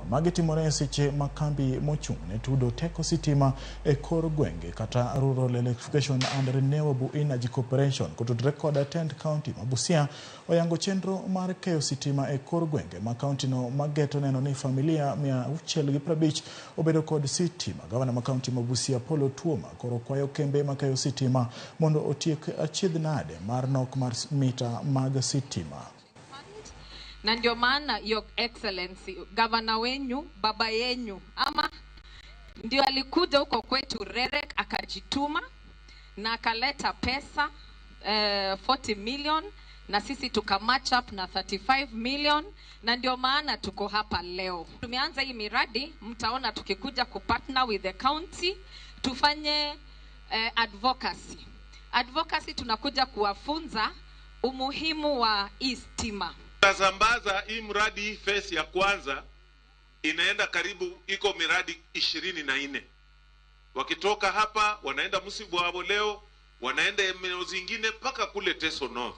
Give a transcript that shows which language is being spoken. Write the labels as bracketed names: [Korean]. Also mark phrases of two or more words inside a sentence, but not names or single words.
[Luo (Kenya and Tanzania)] Magi timore seche makambi mochung'ne tudo teko sitima e kor gwenge kata Rural Electrification and Renewable Energy Corporation kotudre kod Attend County ma Busia oyango chenro mar keyo sitima e kor gwenge ma kaunti no mageto neno ni familia 650 obedo kod sitima. Gavana ma kaunti ma Busia Polo Tuoma koro kwayo kembe ma keyo sitima mondo otiek achiedh nade mar nok mar mita mag sitima. [Swahili] Na ndio maana [English] Your Excellency [Swahili] gavana wenyu baba yenyu ama ndio alikuja huko kwetu Rerek akajituma na akaleta pesa 40 million na sisi tuka [English] match up [Swahili] na 35 million na ndio maana tuko hapa leo. Tumeanza hii miradi, mtaona tukikuja kupartner [English] with the county [Swahili] tufanye advocacy. Advocacy tunakuja kuwafunza umuhimu wa stima. Tazambaza hii mradi hii phase ya kwanza inaenda karibu iko miradi 24. Wakitoka hapa wanaenda Musibwabo leo, wanaenda eneo zingine paka kule Teso North.